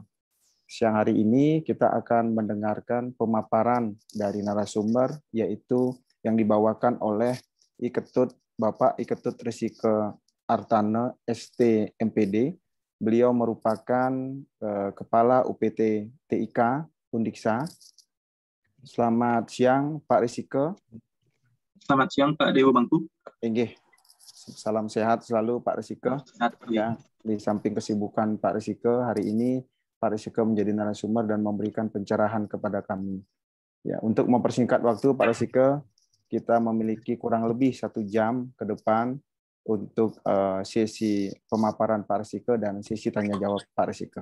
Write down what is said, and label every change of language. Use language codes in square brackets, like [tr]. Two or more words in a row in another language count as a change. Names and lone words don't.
[id] Siang hari ini kita akan mendengarkan pemaparan dari narasumber, yaitu yang dibawakan oleh Bapak Iketut Risike Artane, ST MPD. Beliau merupakan Kepala UPT TIK Undiksa. Selamat siang Pak Risike. Selamat siang Pak Dewa Bangku. Inggih. Salam sehat selalu Pak Risike. Ya, di samping kesibukan Pak Risike, hari ini Pak Risike menjadi narasumber dan memberikan pencerahan kepada kami. Ya, untuk mempersingkat waktu Pak Risike, kita memiliki kurang lebih 1 jam ke depan untuk sesi pemaparan Pak Resike dan sesi tanya jawab Pak Resike.